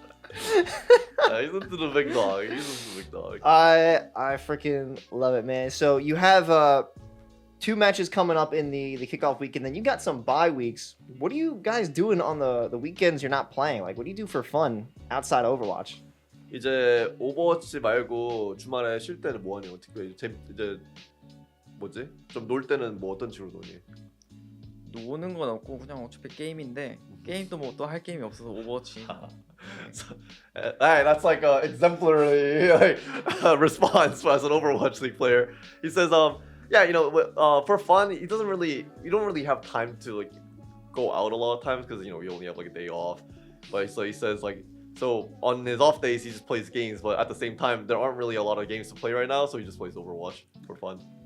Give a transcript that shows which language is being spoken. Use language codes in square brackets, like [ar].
[en] He's into the big dog. He's into the big dog. I freaking love it, man. So you have 2 matches coming up in the kickoff week, and then you got some bye weeks. What are you guys doing on the weekends you're not playing? Like, what do you do for fun outside Overwatch? [ko] 이제 오버워치 말고 주말에 쉴 때는 뭐 하니? 어떻게 이제 뭐지? 좀 놀 때는 뭐 어떤 식으로 노니? 노는 건 없고 그냥 어차피 게임인데 게임도 뭐 또 할 게임이 없어서 오버워치. [en] Hey, that's like a exemplary like, response as an Overwatch League player. He says, yeah, for fun, you don't really have time to like go out a lot of times because you only have like a day off. But so he says like, so on his off days he just plays games, but at the same time there aren't really a lot of games to play right now, so he just plays Overwatch for fun.